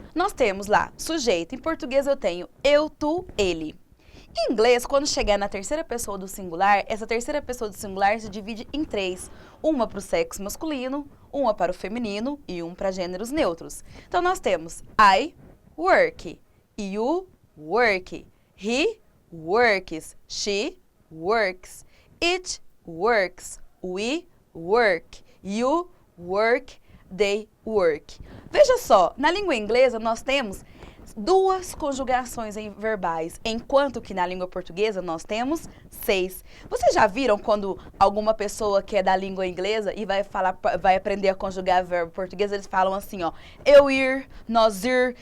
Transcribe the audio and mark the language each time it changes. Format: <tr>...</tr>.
<pt>Nós temos lá sujeito. Em português eu tenho eu, tu, ele. Em inglês, quando chegar na terceira pessoa do singular, essa terceira pessoa do singular se divide em 3. Uma para o sexo masculino, uma para o feminino e um para gêneros neutros. Então nós temos</pt> <en>I work. You work, he works, she works, it works, we work, you work, they work.</en> <pt>Veja só, na língua inglesa nós temos 2 conjugações verbais, enquanto que na língua portuguesa nós temos 6. Vocês já viram quando alguma pessoa que é da língua inglesa e vai aprender a conjugar verbo português, eles falam assim, ó, eu ir, nós ir.</pt>